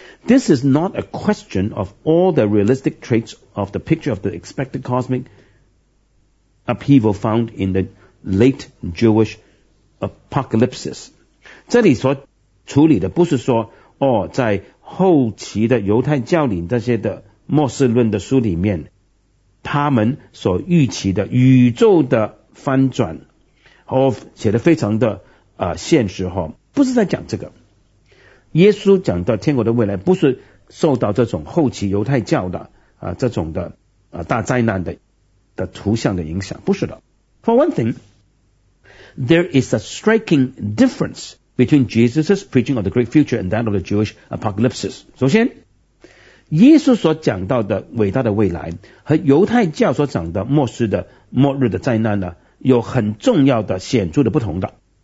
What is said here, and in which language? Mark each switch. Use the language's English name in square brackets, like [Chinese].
[English] This is not a question of all the realistic traits of the picture of the expected cosmic upheaval found in the late Jewish apocalypses， [Chinese] 这里所处理的不是说哦，在后期的犹太教里这些的末世论的书里面他们所预期的宇宙的翻转，哦，写得非常的现实，哦，不是在讲这个。耶稣讲到天国的未来不是受到这种后期犹太教的这种的大灾难的图像的影响，不是的。 [English] For one thing there is a striking differenceBetween Jesus' preaching of the great future and that of the Jewish apocalypses. [Chinese] 首先，耶稣所讲到的伟大的未来和犹太教所讲的末世的末日的灾难呢，有很重要的显著的不同的。